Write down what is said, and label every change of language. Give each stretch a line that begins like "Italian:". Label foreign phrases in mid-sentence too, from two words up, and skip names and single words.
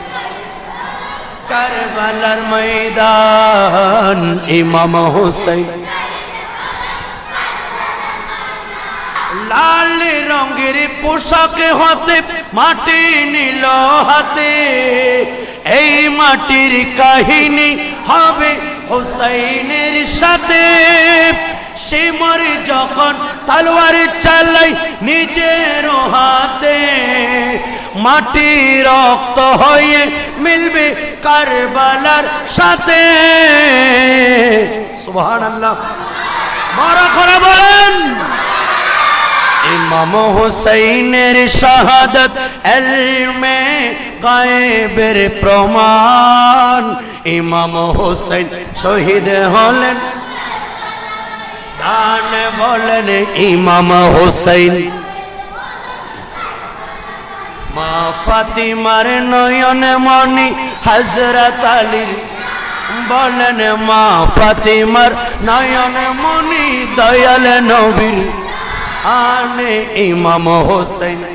Bangla: কারবালার ময়দান ইমাম হুসাইন লাল রঙের পোশাক হতে মাটি নীল হাতে এই মাটির কাহিনী হবে হুসাইনের সাথে সে মরে যখন তলোয়ার চালাই নিজের হাতে মাটি রক্ত হয়ে মিলবে কারবালার সাথে সুবহানাল্লাহ বড় করে বলেন ইমাম হুসাইনের শাহাদাত ইলমে গায়েবের প্রমাণ ইমাম হুসাইন শহীদ হলেন দান বলেন ইমাম হুসাইন মা ফাতিমার নয়ন মণি হজরত আলী বলেন মা ফাতিমার নয়ন মণি দয়াল নবীর আনে ইমাম হুসাইন